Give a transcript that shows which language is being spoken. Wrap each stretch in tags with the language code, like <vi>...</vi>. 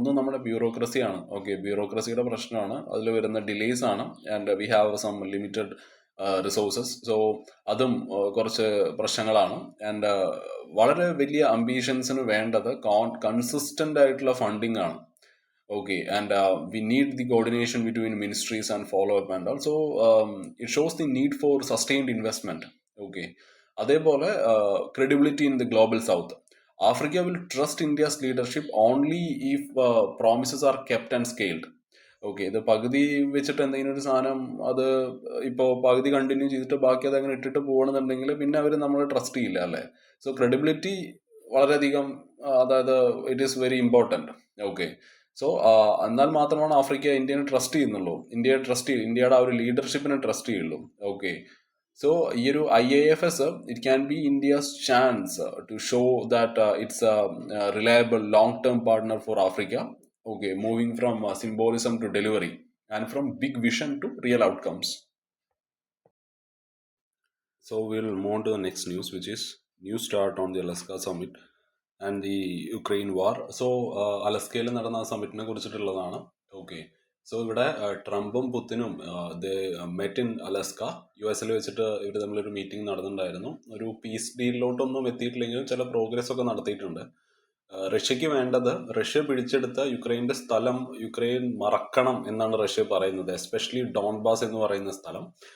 <ml>ഒന്ന് നമ്മുടെ ബ്യൂറോക്രസിയാണ്. ഓക്കെ, ബ്യൂറോക്രസിയുടെ പ്രശ്നമാണ്, അതിൽ വരുന്ന ഡിലേസ് ആണ്.</ml> <en>And we have some limited resources. So</en> <ml>അതും കുറച്ച് പ്രശ്നങ്ങളാണ്. ആൻഡ് വളരെ വലിയ അംബീഷൻസിന് വേണ്ടത് കൺസിസ്റ്റന്റ് ആയിട്ടുള്ള ഫണ്ടിങ് ആണ്.</ml> <en>Okay, and we need the coordination between ministries and follow-up and also it shows the need for sustained investment. Okay, അതേപോലെ credibility in the global south. Africa will trust India's leadership only if promises are kept and scaled.</en> <ml>Okay, ഇത് പകുതി വെച്ചിട്ട് എന്തെങ്കിലും ഒരു സാധനം അത് ഇപ്പോൾ പകുതി കണ്ടിന്യൂ ചെയ്തിട്ട് ബാക്കി അത് അങ്ങനെ ഇട്ടിട്ട് പോകണമെന്നുണ്ടെങ്കിൽ പിന്നെ അവർ നമ്മളെ ട്രസ്റ്റ് ചെയ്യില്ല അല്ലേ. സോ ക്രെഡിബിലിറ്റി വളരെയധികം, അതായത്</ml> <en>It is very important.</en> <ml>Okay, so എന്നാൽ മാത്രമാണ് ആഫ്രിക്ക ഇന്ത്യനെ ട്രസ്റ്റ് ചെയ്യുന്നുള്ളൂ, ഇന്ത്യയുടെ ആ ഒരു ലീഡർഷിപ്പിനെ ട്രസ്റ്റ് ചെയ്യുള്ളൂ.</ml> <en>Okay, so ഈ ഒരു IAFS it can be India's chance to show that it's a reliable long term partner for Africa. Okay, moving from symbolism to delivery and from big vision to real outcomes. So we'll move on to the next news, which is new start on the Alaska summit and the Ukraine war.</en> <ml>So അലസ്കയിൽ നടന്ന സമ്മിറ്റിനെ കുറിച്ചിട്ടുള്ളതാണ്. Okay, so ഇവിടെ ട്രംപും പുത്തിനും</ml> <en>met in Alaska,</en> <ml>US വെച്ചിട്ട് ഇവർ തമ്മിലൊരു meeting നടന്നിട്ടുണ്ടായിരുന്നു. ഒരു piece ഡീലിലോട്ടൊന്നും എത്തിയിട്ടില്ലെങ്കിലും ചില progress ഒക്കെ നടത്തിയിട്ടുണ്ട്. റഷ്യക്ക് വേണ്ടത്, റഷ്യ പിടിച്ചെടുത്ത യുക്രൈൻ്റെ സ്ഥലം യുക്രൈൻ മറക്കണം എന്നാണ് റഷ്യ പറയുന്നത്, എസ്പെഷ്യലി ഡോൺബാസ് എന്ന് പറയുന്ന സ്ഥലം.</ml>